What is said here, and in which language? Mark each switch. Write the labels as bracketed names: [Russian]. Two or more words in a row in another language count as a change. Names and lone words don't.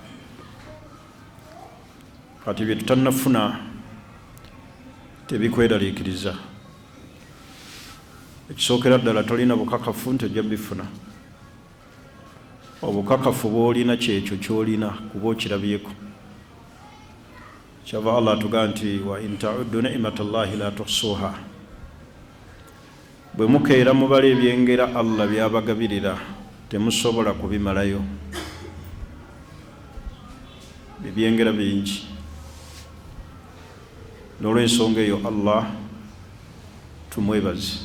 [Ganda] Kati bye tutannafuna tebikweraliikiriza. Ekisookera ddala tolina bukakafu nti ojja bifuna. Obukakafu bw'olina kyekyo ky'olina kuba okirabyeko. Kyava Allah atugaa nti [Arabic] وإن تعدوا نعمة الله لا تحصوها. [Ganda] Bwe mukeera mubala ebyengera Allah byabagabirira temusobola kubimalayo. Ebyengera bingi. N'olw'ensonga eyo Allah tumwebaze.